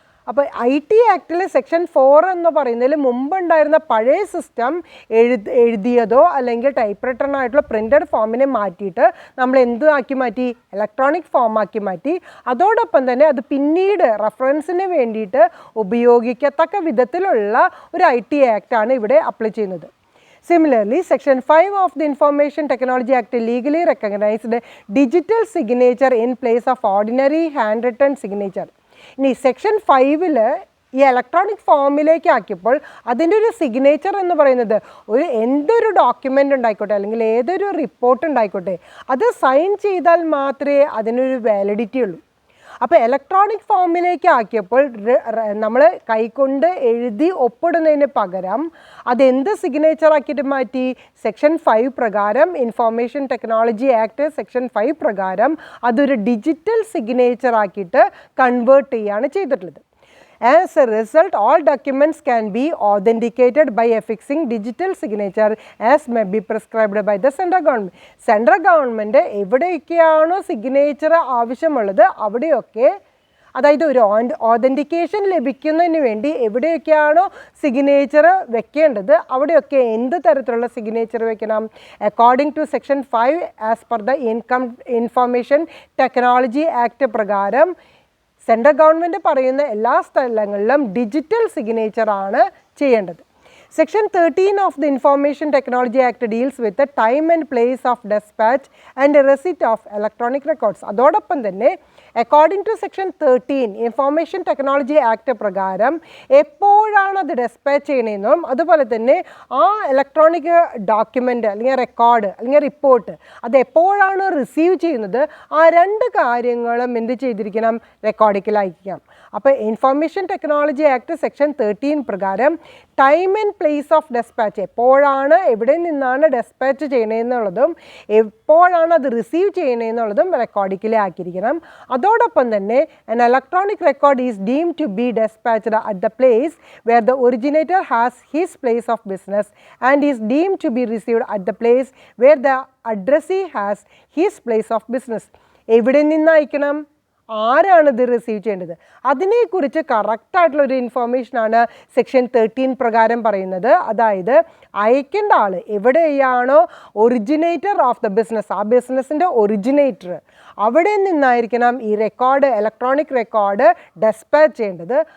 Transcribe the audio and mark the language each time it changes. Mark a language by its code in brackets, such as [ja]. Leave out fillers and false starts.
[ml] അപ്പോൾ IT ആക്ടിൽ section 4 എന്ന് പറയുന്നതിൽ മുമ്പുണ്ടായിരുന്ന പഴയ സിസ്റ്റം എഴുതിയതോ അല്ലെങ്കിൽ ടൈപ്പ് റിട്ടൺ ആയിട്ടുള്ള പ്രിൻ്റഡ് ഫോമിനെ മാറ്റിയിട്ട് നമ്മൾ എന്താക്കി മാറ്റി, ഇലക്ട്രോണിക് ഫോമാക്കി മാറ്റി. അതോടൊപ്പം തന്നെ അത് പിന്നീട് റെഫറൻസിന് വേണ്ടിയിട്ട് ഉപയോഗിക്കത്തക്ക വിധത്തിലുള്ള ഒരു IT ആക്റ്റാണ് ഇവിടെ അപ്ലൈ ചെയ്യുന്നത്. [en] Similarly, Section 5 of the Information Technology Act legally recognized digital signature in place of ordinary handwritten signature. [ml] ഇനി സെക്ഷൻ 5 ഈ ഇലക്ട്രോണിക് ഫോമിലേക്ക് ആക്കിയപ്പോൾ അതിൻ്റെ ഒരു സിഗ്നേച്ചർ എന്ന് പറയുന്നത് എന്തൊരു ഡോക്യുമെൻ്റ് ഉണ്ടായിക്കോട്ടെ അല്ലെങ്കിൽ ഏതൊരു റിപ്പോർട്ട് ഉണ്ടായിക്കോട്ടെ അത് സൈൻ ചെയ്താൽ മാത്രമേ അതിനൊരു വാലിഡിറ്റി ഉള്ളൂ. അപ്പോൾ ഇലക്ട്രോണിക് ഫോമിലേക്ക് ആക്കിയപ്പോൾ നമ്മൾ കൈകൊണ്ട് എഴുതി ഒപ്പിടുന്നതിന് പകരം അതെന്ത് സിഗ്നേച്ചർ ആക്കിയിട്ട് മാറ്റി, സെക്ഷൻ 5 പ്രകാരം ഇൻഫോർമേഷൻ ടെക്നോളജി ആക്ട് സെക്ഷൻ 5 പ്രകാരം അതൊരു ഡിജിറ്റൽ സിഗ്നേച്ചർ ആക്കിയിട്ട് കൺവേർട്ട് ചെയ്യുകയാണ് ചെയ്തിട്ടുള്ളത്. [en] As a result, all documents can be authenticated by affixing digital signature as may be prescribed by the central government. [ml] Central government എവിടെയൊക്കെയാണോ signature ആവശ്യമുള്ളത് അവിടെയൊക്കെ, അതായത് ഒരു ഓതൻറ്റിക്കേഷൻ ലഭിക്കുന്നതിന് വേണ്ടി എവിടെയൊക്കെയാണോ സിഗ്നേച്ചർ വെക്കേണ്ടത് അവിടെയൊക്കെ എന്ത് തരത്തിലുള്ള സിഗ്നേച്ചർ വെക്കണം, [en] according to section 5 as per the information technology act [ml] പ്രകാരം സെൻട്രൽ ഗവൺമെൻറ് പറയുന്ന എല്ലാ സ്ഥലങ്ങളിലും ഡിജിറ്റൽ സിഗ്നേച്ചർ ആണ് ചെയ്യേണ്ടത്. [en] Section 13 of the Information Technology Act deals with the time and place of dispatch and receipt of electronic records. [ml] അതോടൊപ്പം തന്നെ according to section 13 information technology act പ്രകാരം എപ്പോഴാണ് അത് ഡെസ്പാച്ച് ചെയ്യണമെന്നും അതുപോലെ തന്നെ ആ ഇലക്ട്രോണിക് ഡോക്യുമെൻ്റ് അല്ലെങ്കിൽ റെക്കോർഡ് അല്ലെങ്കിൽ റിപ്പോർട്ട് അത് എപ്പോഴാണ് റിസീവ് ചെയ്യുന്നത് ആ രണ്ട് കാര്യങ്ങളും എന്ത് ചെയ്തിരിക്കണം, റെക്കോർഡിക്കലായിരിക്കണം. അപ്പോൾ ഇൻഫോർമേഷൻ ടെക്നോളജി ആക്ട് സെക്ഷൻ 13 പ്രകാരം time and place of dispatch, എപ്പോഴാണ് എവിടെ നിന്നാണ് ഡെസ്പാച്ച് ചെയ്യണമെന്നുള്ളതും എപ്പോഴാണ് അത് റിസീവ് ചെയ്യണമെന്നുള്ളതും റെക്കോർഡിക്കലി ആക്കിയിരിക്കണം. അതോടൊപ്പം തന്നെ [en] an electronic record is deemed to be dispatched at the place where the originator has his place of business and is deemed to be received at the place where the addressee has his place of business. [ml] എവിടെ നിന്നയക്കണം, ആരാണ് ഇത് receive ചെയ്യേണ്ടത്, അതിനെക്കുറിച്ച് കറക്റ്റായിട്ടുള്ളൊരു ഇൻഫോർമേഷനാണ് section 13 പ്രകാരം പറയുന്നത്. അതായത് അയക്കേണ്ട ആൾ എവിടെയാണോ [en] originator of the business, [ml] ആ ബിസിനസ്സിൻ്റെ ഒറിജിനേറ്റർ അവിടെ നിന്നായിരിക്കണം ഈ റെക്കോർഡ്, ഇലക്ട്രോണിക് റെക്കോർഡ് ഡെസ്പാച്ച് ചെയ്യേണ്ടത്.